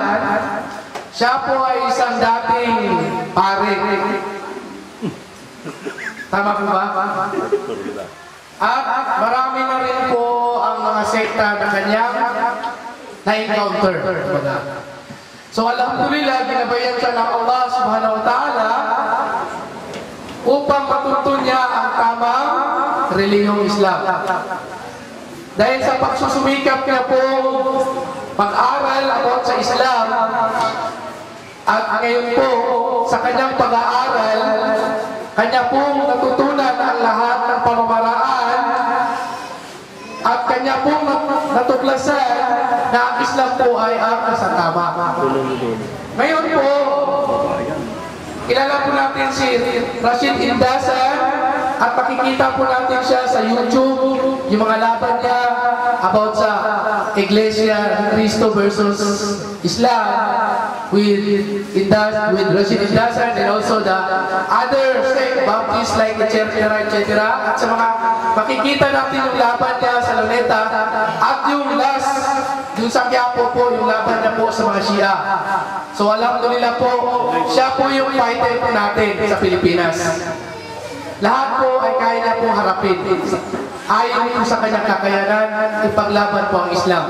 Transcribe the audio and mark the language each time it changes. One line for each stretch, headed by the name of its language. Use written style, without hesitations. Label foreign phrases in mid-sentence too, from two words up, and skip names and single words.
Filipino: Siya po ay isang dating pare. Tama po ba? At marami na rin po ang mga sekta na kanyang na-encounter. So alhamdulillah, ginabayan siya ng Allah
Arabic: سبحانه وتعالى
Filipino: upang matuto niya ang tamang relihiyong Islam. Dahil sa pagsusumikap niya po mag-aral about sa Islam, at ngayon po sa kanyang pag-aaral, kanya pong natutunan ang lahat ng pamamaraan at kanya pong natuklasan na ang Islam po ay ang kasatama. Ngayon po, kilala po natin si Rashid Indasan at makikita po natin siya sa YouTube, yung mga laban niya about sa Iglesia Cristo
English: versus Islam with Rashid Indasan and also the other sect, Baptist like etc.
Filipino: At sa mga makikita natin yung laban niya sa Luneta at yung last, yung sa Quiapo po, yung laban niya po sa mga Shia. So alhamdulillah po, siya po yung fighter po natin sa Pilipinas. Lahat po ay kaya na po harapin. Ayon po sa kanyang kakayanan, ipaglaban po ang Islam.